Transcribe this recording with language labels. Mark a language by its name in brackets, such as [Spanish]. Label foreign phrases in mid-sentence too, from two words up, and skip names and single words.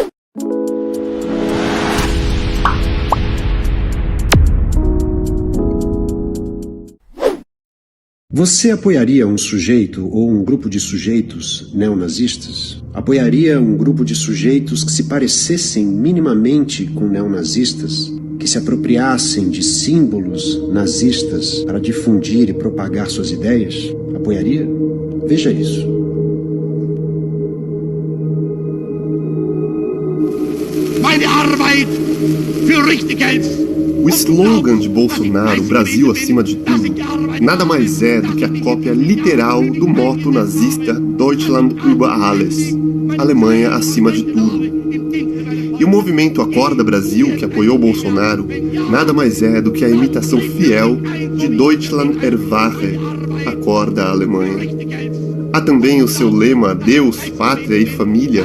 [Portuguese] Você apoiaria um sujeito ou um grupo de sujeitos neonazistas? Apoiaria um grupo de sujeitos que se parecessem minimamente com neonazistas? Que se apropriassem de símbolos nazistas para difundir e propagar suas ideias? Apoiaria? Veja isso. [German] Meine Arbeit für richtig hältst. [Portuguese] O slogan de Bolsonaro, Brasil acima de tudo, nada mais é do que a cópia literal do motto nazista [German] Deutschland über alles, [Portuguese] Alemanha acima de tudo. E o movimento Acorda Brasil, que apoiou Bolsonaro, nada mais é do que a imitação fiel de [German] Deutschland erwache, [Portuguese] Acorda Alemanha. Há também o seu lema Deus, Pátria e Família.